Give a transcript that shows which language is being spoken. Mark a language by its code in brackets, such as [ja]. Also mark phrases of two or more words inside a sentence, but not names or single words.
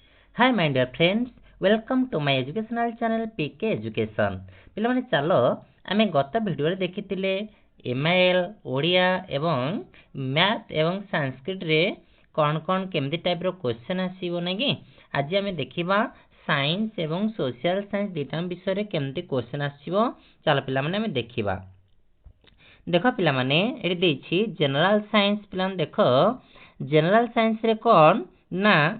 [en] Hi my dear friends, welcome to my educational channel PK Education. [or] ପିଲାମାନେ ଚଲୋ ଆମେ ଗତ ଭିଡିୟୋ ରେ ଦେଖିଥିଲେ ଏମଆଈଏଲ ଓଡିଆ ଏବଂ ମ୍ୟାଥ ଏବଂ ସଂସ୍କୃତ ରେ କୌନ କେମତୀ ଟାଇପ ରୋ କ୍ୱେଶ୍ଚନ ଆସୀବୋ ନେକୀ ଆଜ ଆମେ ଦେଖିବା ସାଇନ୍ସ ଏବଂ [en] social science [or] ଦିଟା ବିଷୟ ରେ କେମତୀ କ୍ୱେଶ୍ଚନ ଆସୀବୋ ଚଲୋ ପିଲାମାନେ ଆମେ ଦେଖିବା ଦେଖୋ ପିଲାମାନେ ଏଡୀ ଦେଛି [en] general science [or] ପିଲାନ ଦେଖୋ [en] general science [or] ରେ କୌନ ନା